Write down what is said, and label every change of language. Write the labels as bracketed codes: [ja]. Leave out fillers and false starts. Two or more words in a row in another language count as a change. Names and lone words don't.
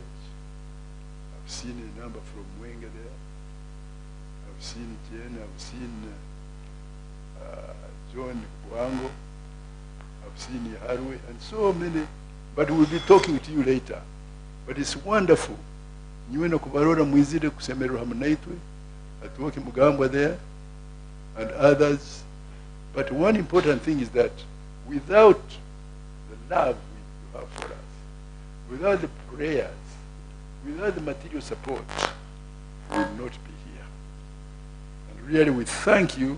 [en] I've seen a number from Mwenge there. I've seen Jen, I've seen John Wango, I've seen Harwe, and so many. But we'll be talking to you later. But it's wonderful. [nyn] Nyueno kubarora mwizire kusemerera hamwe naitwe, atuoke Mugambwa [en] there, and others. But one important thing is that without the love you have for us, without the prayers, without the material support, we will not be here. And really we thank you.